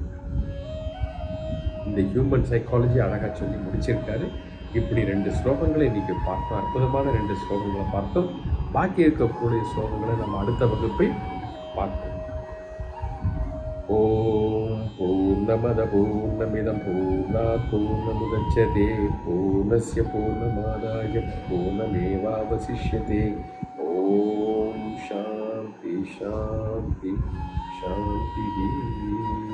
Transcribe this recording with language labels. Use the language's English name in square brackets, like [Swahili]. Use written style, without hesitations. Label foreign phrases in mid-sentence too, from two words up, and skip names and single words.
[Tamil] இந்த [English] human psychology [Tamil] அழகா சொல்லி முடிச்சிருக்காரு. இப்படி 2 ஸ்லோகங்களை இன்னைக்கு பார்த்தோம். அற்புதமான 2 ஸ்லோகங்களை பார்த்தோம். பாக்கி இருக்கக்கூடிய ஸ்லோகங்களை நம்ம அடுத்த வகுப்பில் பார்ப்போம். [Sanskrit] ॐ पूर्णमदः पूर्णमिदं पूर्णात् पूर्णमुदच्यते पूर्णस्य पूर्णमादाय पूर्णमेवावशिष्यते. ॐ शान्तिः शान्तिः शान्तिः.